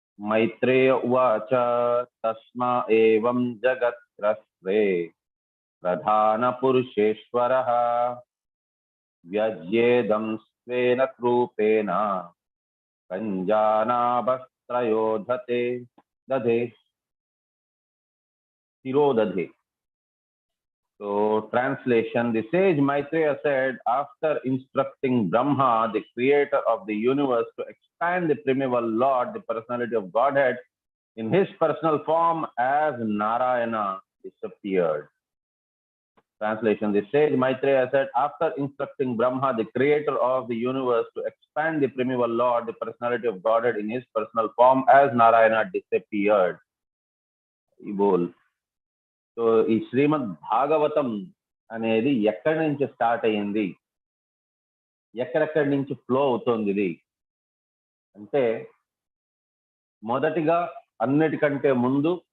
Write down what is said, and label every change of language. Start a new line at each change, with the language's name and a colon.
Sanskrit: మైత్రేయ ఉవాచ తస్మా ఏవం జగత్రస్వే ప్రధాన పురుషేశ్వరః వ్యజ్యేదం స్వేన రూపేణ కంజానాభస్త్రయో దధే శిరోదధే.
English: So translation, the sage Maitreya said, after instructing Brahma, the creator of the universe, to expand the primeval Lord, the personality of Godhead, in his personal form as Narayana disappeared. Translation, the sage Maitreya said, after instructing Brahma, the creator of the universe, to expand the primeval Lord, the personality of Godhead, in his personal form as Narayana disappeared.
Telugu: So ఈ శ్రీమద్ భాగవతం అనేది ఎక్కడి నుంచి start అయ్యింది, ఎక్కడెక్కడి నుంచి flow అవుతుంది ఇది అంటే, మొదటిగా అన్నిటికంటే ముందు